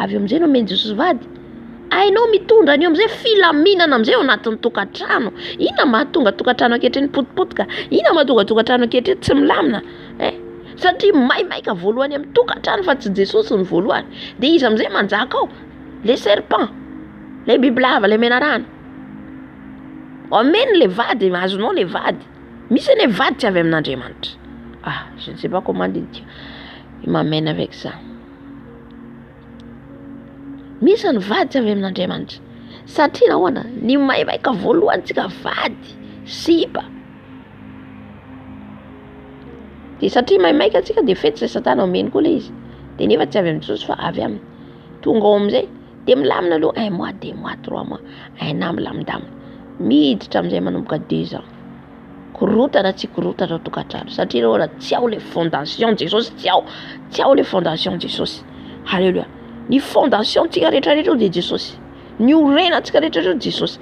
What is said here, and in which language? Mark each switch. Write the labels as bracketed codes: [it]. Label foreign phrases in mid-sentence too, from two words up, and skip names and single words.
[mg] Avy eo am'izay no omeny Jesosy vady. ainao mitondra an'io am'izay filaminana am'izay ao anatin'ny tokantrano. Inona mahatonga tokantrano ankehitriny potipotika? Inona mahatonga tokantrano ankehitriny tsy milamina? Satria maimaika voalohany amin'ny tokantrano fa tsy Jesosy ny voalohany. Dia izy am'izay manjaka ao [fr] le serpent, [mg] le bibilava, le menarana. [fr] Amène les [mg] vady, azonao les vady. Misy les vady tsy avy amin'Andriamanitra. [fr] Je ne sais pas comment dire. Il m'amène avec ça. [mg] Misy ny vady tsy avy amin'Andriamanitra. Satria nahoana? Ny maimaika voalohany tsika vady, sipa. Dia satria maimaika tsika dia fety izay Satana omeny koa le izy. Dia nefa tsy avy amin'ny Jesosy fa avy aminy. Tonga ao amin'izay dia milamina aloha 1 mois, 2 mois, 3 mois. [fr] Un an milamindamina. [mg] Miditra amin'izay manomboka 2 ans. Korotana tsy korotana ao tokantrano. Satria nahoana? Tsy ao [fr] le fondation [mg] Jesosy, tsy ao [fr] le fondation [mg] Jesosy. Halleluja. Ny fondation tsika rehetrarehetra dia Jesosy. Ny orenantsika rehetrarehetra Jesosy.